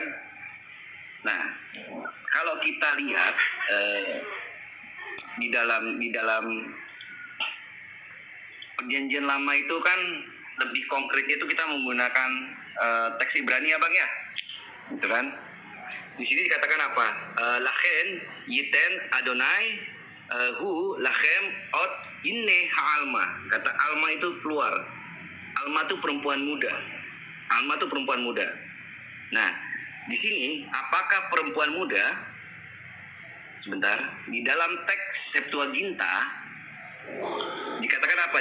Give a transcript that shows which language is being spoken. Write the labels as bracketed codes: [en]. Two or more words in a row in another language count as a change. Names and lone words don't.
[id] Nah kalau kita lihat di dalam perjanjian lama itu kan lebih konkretnya itu kita menggunakan teks Ibrani ya Bang ya, gitu kan. Di sini dikatakan apa? [he] לכן יתן אדני הוא לכם אות הנה העלמה. [id] Kata alma itu keluar. Alma itu perempuan muda. Alma itu perempuan muda. Nah, di sini apakah perempuan muda, sebentar, di dalam teks Septuaginta dikatakan apa?